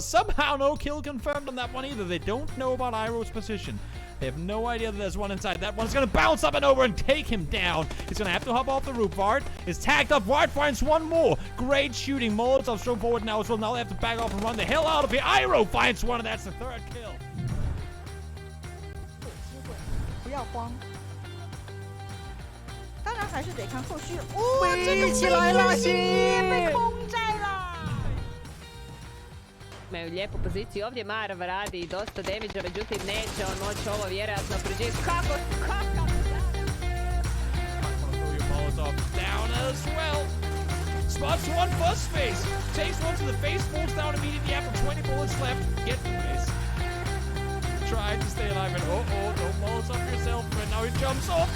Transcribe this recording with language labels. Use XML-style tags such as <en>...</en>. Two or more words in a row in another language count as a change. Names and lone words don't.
<en>Somehow no kill confirmed on that one either. They don't know about Iroh's position. They have no idea that there's one inside. That one's gonna bounce up and over and take him down. He's gonna have to hop off the roof. Vard is tagged up. Vard finds one more. Great shooting. Molotov's thrown forward now as well. Now they have to back off and run the hell out of here. Iroh finds one, and that's the third kill.</en> <zh>不要慌，当然还是得看后续。哇，这个起来了，被空寨了。</zh> <hr>Imaju lijepu poziciju ovdje, Marv radi dosta damage-a, međutim neće on moći ovo vjerojatno proživjeti. Kakav</hr> <en>Molotov down as well. Spots one bus face. Takes one to the face, falls down immediately after 20 bullets left. Get this. Tried to stay alive and don't Molotov yourself, but now he jumps off.</en>